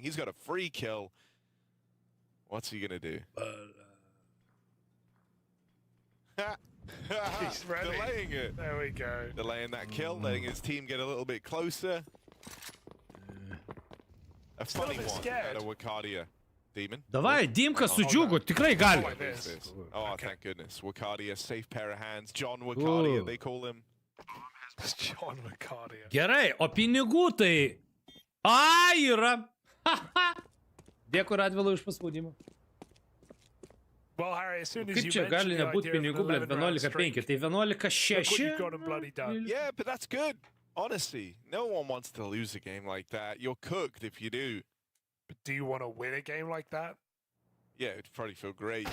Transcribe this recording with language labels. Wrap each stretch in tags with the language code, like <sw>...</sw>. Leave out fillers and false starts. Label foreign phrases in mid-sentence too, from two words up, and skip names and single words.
<en>He's got a free kill. What's he gonna do? He's ready. Delaying it. There we go. Delaying that kill, letting his team get a little bit closer. A funny one out of Wakadia. Demon.</en> <lt>Davai, Dimka su Dziuggu, tikrai gali.</lt> <en>Oh, thank goodness. Wakadia, safe pair of hands. John Wakadia, they call him. John Wakadia.</en> <lt>Gerai, o pinigų tai... yra. Dėkui Radvilui už paspaudimą. Kaip čia gali nebūti pinigų, blėt, 11-5, tai 11-6?</lt> <en>Yeah, but that's good. Honestly, no one wants to lose a game like that. You're cooked if you do. But do you want to win a game like that? Yeah, it'd probably feel great.</en>